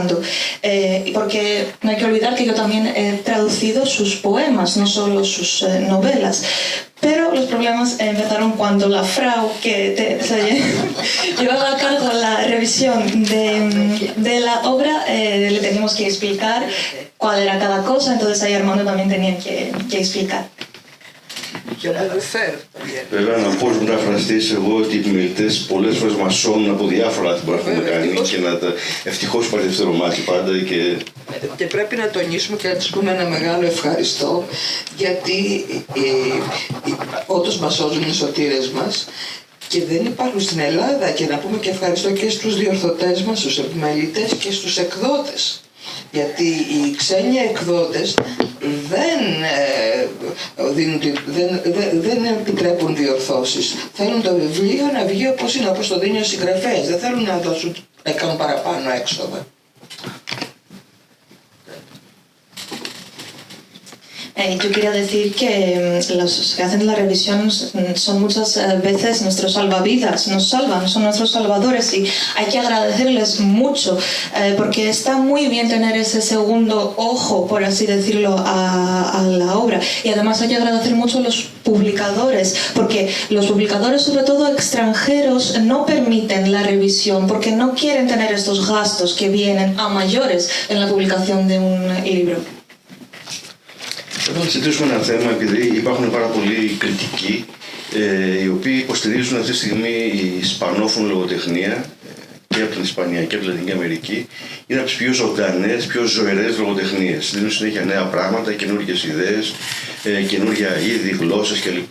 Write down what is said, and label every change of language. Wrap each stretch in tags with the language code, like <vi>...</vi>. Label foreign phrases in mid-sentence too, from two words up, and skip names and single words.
<es>Porque no hay que olvidar que yo también he traducido sus poemas, no solo sus novelas. Pero los problemas empezaron cuando la Frau, que se llevaba a cargo la revisión de la obra, le teníamos que explicar cuál era cada cosa, entonces ahí Armando también tenía que explicar.</es> <el>Και να το φέρω. Βέβαια, να πω ως μεταφραστής εγώ ότι οι επιμελητές πολλές φορές μας σώνουν από διάφορα που έχουμε κάνει και να τα ευτυχώς υπάρχει δεύτερο μάτι πάντα και πρέπει να τονίσουμε και να τους πούμε ένα μεγάλο ευχαριστώ, γιατί όντως μας σώζουν οι σωτήρες μας και δεν υπάρχουν στην Ελλάδα, και να πούμε και ευχαριστώ και στους διορθωτές μας, στους επιμελητές και στους εκδότες. Γιατί οι ξένοι εκδότες δεν επιτρέπουν διορθώσεις. Θέλουν το βιβλίο να βγει όπως είναι, όπως το δίνει ο συγγραφέας. Δεν θέλουν να κάνουν παραπάνω έξοδα.</el> <es>Yo quería decir que los que hacen la revisión son muchas veces nuestros salvavidas, nos salvan, son nuestros salvadores, y hay que agradecerles mucho porque está muy bien tener ese segundo ojo, por así decirlo, a la obra. Y además hay que agradecer mucho a los publicadores, porque los publicadores, sobre todo extranjeros, no permiten la revisión porque no quieren tener estos gastos que vienen a mayores en la publicación de un libro.</es> <el>Θέλω να συζητήσουμε ένα θέμα, επειδή υπάρχουν πάρα πολλοί κριτικοί οι οποίοι υποστηρίζουν αυτή τη στιγμή η ισπανόφωνη λογοτεχνία και από την Ισπανία και από την Λατινική Αμερική. Είναι από τις πιο ζωντανές, πιο ζωηρές λογοτεχνίες. Δίνουν συνέχεια νέα πράγματα, καινούργιες ιδέες, καινούργια είδη, γλώσσες κλπ.</el>